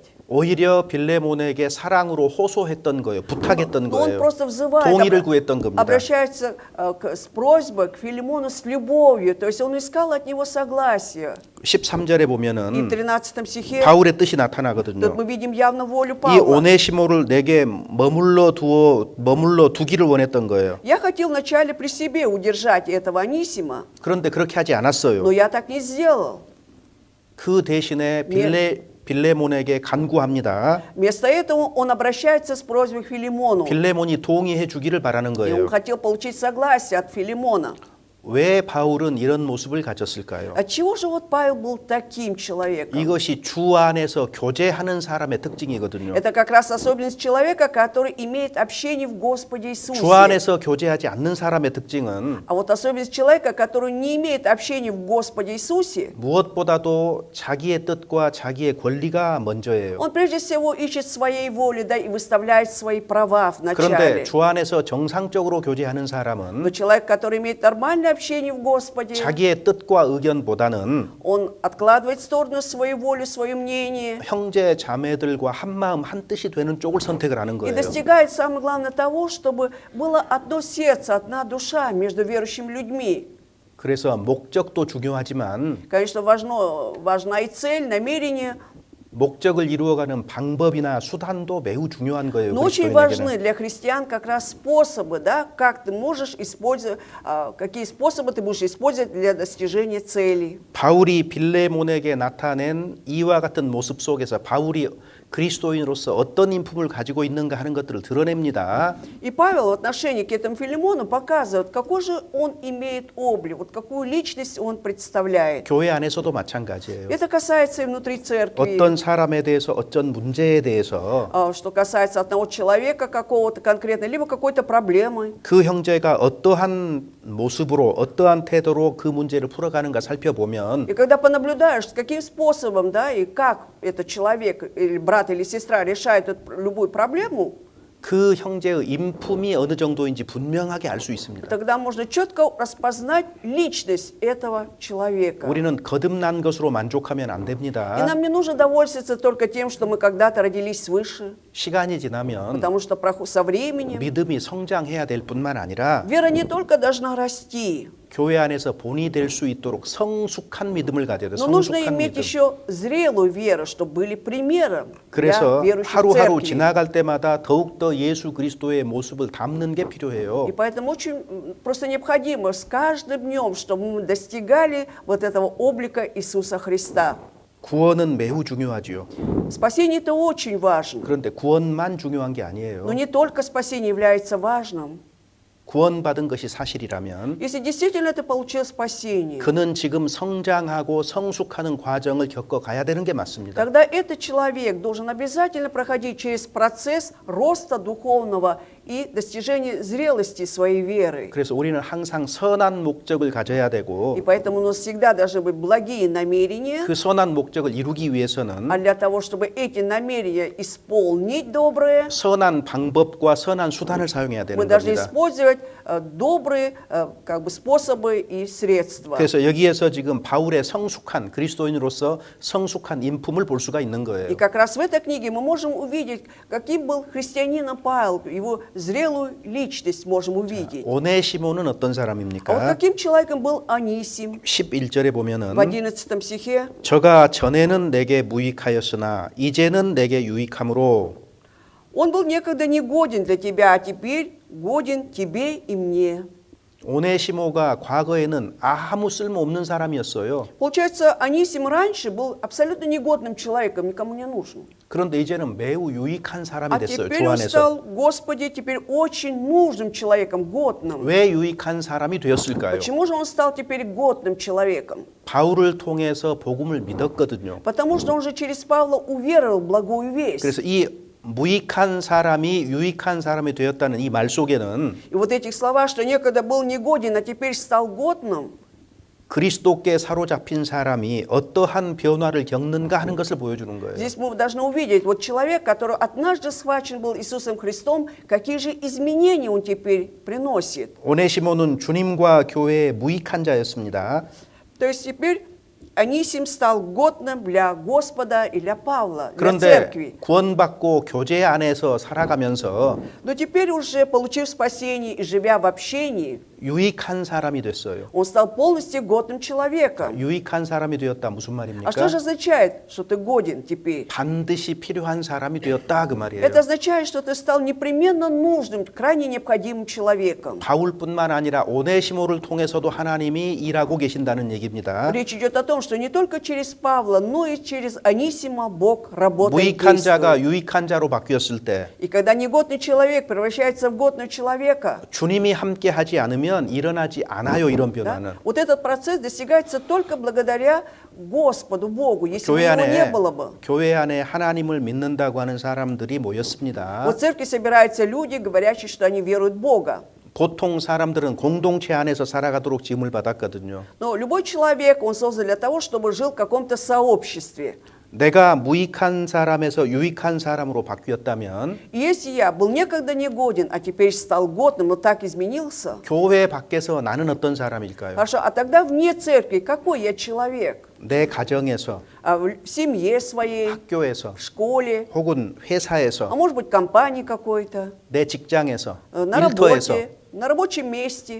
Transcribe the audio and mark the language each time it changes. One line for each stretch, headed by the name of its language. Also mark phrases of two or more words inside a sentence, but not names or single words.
Korean: 오히려 빌레몬에게 사랑으로 호소했던 거예요. 부탁했던
Russian: Но он
Korean: 거예요.
Russian: просто взывает,
Korean: 동의를 구했던 겁니다.
Russian: обращается с просьбой к Филимону с любовью. То есть он искал от него согласия.
Korean: 13절에
Russian: И в
Korean: 보면은
Russian: 13 стихе
Korean: 바울의 뜻이
Russian: тут
Korean: 나타나거든요.
Russian: мы видим явно волю
Korean: 이
Russian: Павла.
Korean: 오네시모를 내게 머물러 두기를 원했던 거예요.
Russian: Я хотел вначале при себе удержать этого Анисима,
Korean: 그런데 그렇게 하지 않았어요.
Russian: но я так не сделал.
Korean: 그 대신에 빌레몬에게 간구합니다.
Russian: Вместо этого он обращается с просьбой к Филимону.
Korean: 빌레몬이 동의해 주기를 바라는
Russian: И
Korean: 거예요.
Russian: он хотел получить согласие от Филимона.
Korean: 왜 바울은 이런 모습을 가졌을까요?
Russian: Отчего же вот Павел был таким человеком?
Korean: 이것이 주 안에서 교제하는 사람의 특징이거든요.
Russian: Это как раз особенность человека, который имеет общение в Господе Иисусе.
Korean: 주 안에서 교제하지 않는 사람의 특징은
Russian: А вот особенность человека, который не имеет общения в Господе Иисусе,
Korean: 무엇보다도 자기의 뜻과 자기의 권리가 먼저예요.
Russian: он прежде всего ищет своей воли, да, и выставляет свои права
Korean: 그런데
Russian: вначале.
Korean: 주 안에서 정상적으로 교제하는
Russian: Но
Korean: 사람은
Russian: человек, который имеет нормальное общение в Господе,
Korean: 자기의 뜻과 의견보다는
Russian: он откладывает в сторону свою волю, свое мнение
Korean: 형제 자매들과 한 마음 한 뜻이 되는 쪽을 선택을 하는
Russian: и
Korean: 거예요.
Russian: достигает, самое главное, того, чтобы было одно сердце, одна душа между верующими людьми.
Korean: 그래서 목적도 중요하지만
Russian: Конечно, важна и цель, намерение,
Korean: 목적을 이루어가는 방법이나 수단도 매우 중요한 거예요.
Russian: но очень
Korean: 그리스도인에게는.
Russian: важны для христиан как раз способы, да, как ты можешь использовать, какие способы ты будешь использовать для достижения целей.
Korean: 바울이 빌레몬에게 나타낸 이와 같은 모습 속에서 바울이 그리스도인으로서 어떤 인품을 가지고 있는가 하는 것들을 드러냅니다.
Russian: И Павел в отношении к этому Филимону показывает, какой же он имеет облик, вот какую личность он представляет.
Korean: 교회 안에서도 마찬가지예요.
Russian: Это касается и внутри церкви.
Korean: 어떤 사람에 대해서 어떤 문제에 대해서
Russian: Что касается одного человека какого-то конкретно, либо какой-то проблемы.
Korean: 그 형제가 어떠한 모습으로 어떠한 태도로 그 문제를 풀어가는가 살펴보면
Russian: И когда понаблюдаешь, с каким способом, да, и как этот человек, или брат, или сестра решает любую проблему,
Korean: 그 형제의 인품이 어느 정도인지 분명하게 알 수 있습니다.
Russian: тогда можно четко распознать личность этого человека.
Korean: 우리는 거듭난 것으로 만족하면 안
Russian: И
Korean: 됩니다.
Russian: нам не нужно довольствоваться только тем, что мы когда-то родились свыше,
Korean: 시간이 지나면
Russian: потому что со временем
Korean: 믿음이 성장해야 될 뿐만 아니라
Russian: вера не только должна расти,
Korean: 교회 안에서 본이 될 수 있도록 성숙한 믿음을 가져야 돼요.
Russian: но нужно
Korean: 성숙한
Russian: иметь
Korean: 믿음.
Russian: еще зрелую веру, чтобы были примером для
Korean: 그래서
Russian: верующих
Korean: 하루하루
Russian: церкви.
Korean: 지나갈 때마다 더욱더 예수 그리스도의 모습을 담는 게 필요해요.
Russian: И поэтому очень просто необходимо с каждым днем, чтобы мы достигали вот этого облика Иисуса Христа.
Korean: 구원은 매우 중요하지요.
Russian: Спасение это очень важно.
Korean: 그런데 구원만 중요한 게 아니에요.
Russian: Но не только спасение является важным.
Korean: 구원받은 것이 사실이라면
Russian: Если действительно ты получил спасение,
Korean: 그는 지금 성장하고 성숙하는 과정을 겪어 가야 되는 게 맞습니다.
Russian: тогда этот человек должен обязательно проходить через процесс роста духовного и достижения зрелости своей веры.
Korean: 그래서 우리는 항상 선한 목적을 가져야 되고
Russian: И поэтому у нас всегда должны быть благие намерения,
Korean: 그 선한 목적을 이루기 위해서는
Russian: а для того, чтобы эти намерения исполнить добрые,
Korean: 선한 방법과 선한 수단을 사용해야 되는
Russian: мы должны
Korean: 겁니다.
Russian: использовать добрые как бы способы и средства.
Korean: 그래서 여기에서 지금 바울의 성숙한 그리스도인으로서 성숙한 인품을 볼 수가 있는 거예요.
Russian: И как раз в этой книге мы можем увидеть, каким был христианином Павел, его зрелую личность можем увидеть.
Korean: 오네시모는 어떤
Russian: А вот
Korean: 사람입니까?
Russian: каким человеком был Анисим?
Korean: 11절에 보면은
Russian: В 11 стихе
Korean: 저가 전에는 내게 무익하였으나 이제는 내게 유익함으로
Russian: он был некогда негоден для тебя, а теперь годен тебе и мне.
Korean: 오네시모가 과거에는 아무 쓸모없는 사람이었어요.
Russian: Получается, Анисим раньше был абсолютно негодным человеком, никому не нужен.
Korean: 그런데 이제는 매우 유익한 사람이
Russian: А
Korean: 됐어요.
Russian: теперь
Korean: 주
Russian: он
Korean: 안에서.
Russian: стал, Господи, теперь очень нужным человеком, годным.
Korean: 왜 유익한 사람이 되었을까요?
Russian: Почему же он стал теперь годным человеком?
Korean: 바울을 통해서 복음을 믿었거든요.
Russian: Потому что он же через Павла уверовал в благую весть.
Korean: 그래서 이 무익한 사람이 유익한 사람이 되었다는 이 말 속에는
Russian: И вот этих слова, что некогда был негоден, а теперь стал годным,
Korean: 그리스도께 사로잡힌 사람이 어떠한 변화를 겪는가 하는 것을 보여주는 거예요.
Russian: здесь мы должны увидеть, вот человек, который однажды схвачен был Иисусом Христом, какие же изменения он теперь приносит.
Korean: 오네시모는 주님과 교회의 무익한 자였습니다.
Russian: То есть теперь Анисим стал годным для Господа и для Павла, для
Korean: 그런데
Russian: церкви.
Korean: 구원받고 교제 안에서 살아가면서
Russian: Но теперь уже, получив спасение и живя в общении,
Korean: 유익한 사람이 됐어요.
Russian: он стал полностью годным человеком.
Korean: 유익한 사람이 되었다 무슨
Russian: А
Korean: 말입니까?
Russian: что же означает, что ты годен теперь?
Korean: 반드시 필요한 사람이 되었다 그 말이에요.
Russian: Это означает, что ты стал непременно нужным, крайне необходимым человеком.
Korean: 바울뿐만 아니라 오네시모를 통해서도 하나님이 일하고 계신다는 얘기입니다.
Russian: Речь идет о том, что не только через Павла, но и через Анисима Бог работает,
Korean: 무익한 자가
Russian: действует.
Korean: 유익한 자로 바뀌었을 때
Russian: И когда негодный человек превращается в годного человека,
Korean: 주님이 함께 하지 않으면 일어나지 않아요 이런
Russian: да,
Korean: 변화는.
Russian: вот этот процесс достигается только благодаря Господу, Богу. Если бы
Korean: 교회
Russian: его не
Korean: 안에
Russian: было бы.
Korean: 교회 안에 하나님을 믿는다고 하는 사람들이 모였습니다.
Russian: Вот в церкви собираются люди, говорящие, что они веруют в Бога.
Korean: 보통 사람들은 공동체 안에서 살아가도록 지음을 받았거든요.
Russian: Но любой человек, он создан для того, чтобы жил в каком-то сообществе.
Korean: 내가 무익한 사람에서 유익한 사람으로 바뀌었다면
Russian: И если я был некогда негоден, а теперь стал годным, но так изменился,
Korean: 교회 밖에서 나는 어떤 사람일까요?
Russian: хорошо, а тогда вне церкви какой я человек?
Korean: 내 가정에서,
Russian: В семье своей,
Korean: 학교에서,
Russian: в школе,
Korean: 혹은
Russian: а
Korean: 회사에서,
Russian: может быть компании какой-то,
Korean: 내 직장에서,
Russian: на
Korean: 일터에서
Russian: работе, на рабочем месте.